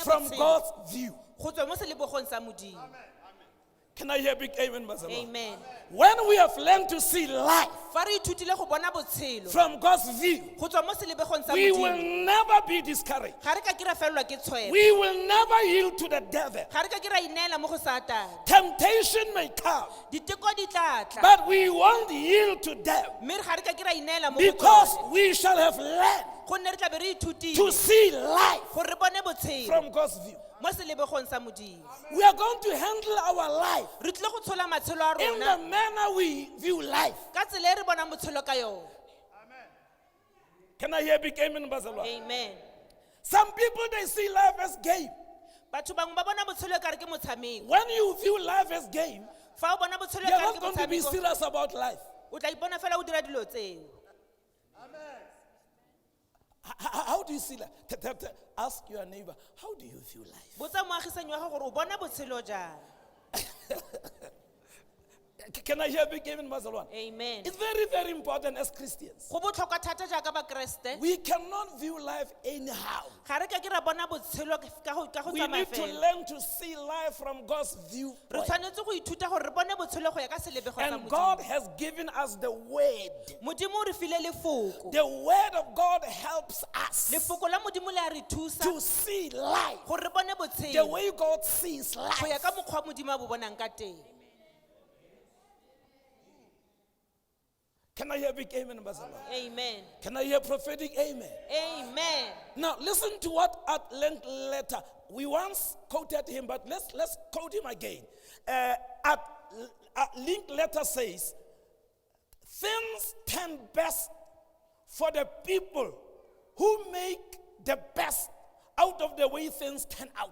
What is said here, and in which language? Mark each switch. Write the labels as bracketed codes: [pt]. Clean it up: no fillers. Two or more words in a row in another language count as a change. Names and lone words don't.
[en] from [tn] botshelo [en] God's view. [tn] go tswa mo selebogong sa modimo [en] Can I hear big amen, Barcelona? amen When we have learned to see life [tn] fa re ithutile go bona botshelo [en] from God's view, [tn] go tswa mo selebogong sa [en] we will [tn] modimo [en] never be discouraged. [tn] ga re ka kira felelwa ke tshwebo [en] We will never yield to the devil. [tn] ga re ka kira ineela mo go satane [en] Temptation may come, [tn] diteko di tla tla [en] but we won't yield to them [tn] mme ga re ka kira ineela mo go [en] because [tn] tsone [en] we shall have learned [tn] gonne re tla be re [en] to [tn] ithutile [en] see life [tn] gore re bone botshelo [en] from God's view. [tn] mo selebogong sa modimo [en] We are going to handle our life [tn] re tlile go tshola matshelo a [en] in the [tn] rona [en] manner we view life. [tn] ka tsela e re bonang botshelo ka yone [en] Can I hear big amen, Barcelona? amen Some people, they see life as game. [tn] batho bangwe ba bona botshelo e kare ke motshameko [en] When you view life as game, [tn] fa o bona botshelo e [en] you're [tn] kare [en] not [tn] ke [en] going to be [tn] motshameko [en] serious about life. [tn] o tla ipona fela o dira dilo tseo [en] How do you see life? Ask your neighbor, how do you view life? [tn] botsa moagisanyi wa gago gore o bona botshelo jang [en] Can I hear big amen, Barcelona? amen It's very, very important as Christians. [tn] go botlhokwa thata jaaka bakeresete [en] We cannot view life anyhow. [tn] ga re ka ke ra bona botshelo ka go [en] We [tn] tsamaya [en] need to [tn] fela [en] learn to see life from God's [tn] re [en] viewpoint. [tn] tshwanetse go ithuta gore re bone botshelo go ya ka selebego sa [en] And God [tn] modimo [en] has given us the word. [tn] modimo o re file lefoko [en] The word of God helps us [tn] lefoko la modimo le a re thusa [en] to see life [tn] gore re bone [en] the [tn] botshelo [en] way God sees [tn] go ya [en] life. [tn] ka mokgwa modimo a bo bonang ka teng [en] Can I hear big amen, Barcelona? amen Can I hear prophetic amen? amen Now listen to what at length letter we once quoted him, but let's quote him again. At link letter says, things turn best for the people who make the best out of the way things turn out.